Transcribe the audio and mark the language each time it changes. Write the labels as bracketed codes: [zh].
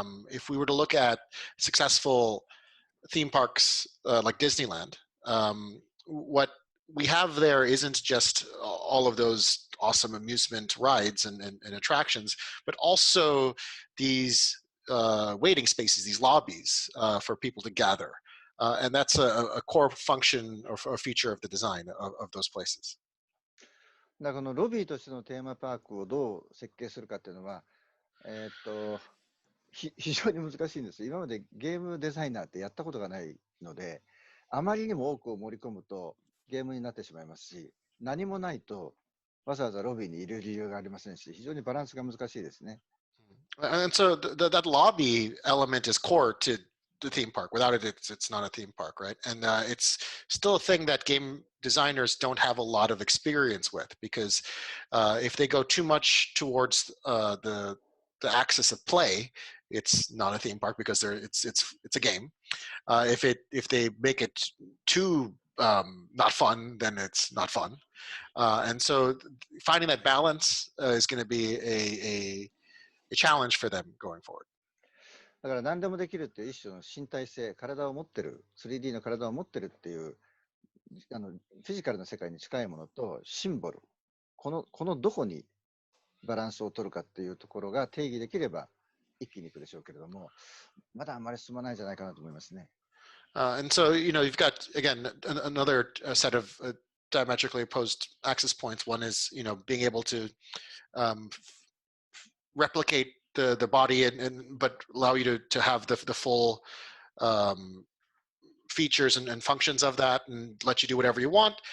[en] If we were to look at successful theme parks like Disneyland, what we have there isn't just all of those awesome amusement rides and attractions, but also these waiting spaces, these lobbies for people to gather. And that's a core function or feature of the design of those places. [ja] だからこのロビーとしてのテーマパークをどう設計するかっていうのは、非常に難しいんです。今までゲームデザイナーってやったことがないので、あまりにも多くを盛り込むとゲームになってしまいますし、何もないとわざわざロビーにいる理由がありませんし、非常にバランスが難しいですね。 [en] And so that lobby element is core to the theme park. Without it, it's not a theme park, right? And it's still a thing that game designers don't have a lot of experience with, because if they go too much towards the axis of play, it's not a theme park because it's a game. If they make it too not fun, then it's not fun. And so finding that balance is going to be a challenge for them going forward. [ja] だから何でもできるっていう一種の身体性、体を持ってる、3D の体を持ってるっていうフィジカルな世界に近いものとシンボル、このどこにバランスを取るかっていうところが定義できれば一気にいくでしょうけれども、まだあまり進まないんじゃないかなと思いますね。 [en] And so, you've got, again, another set of diametrically opposed access points. One is, being able to replicate the body but allow you to have the full features and functions of that and let you do whatever you want.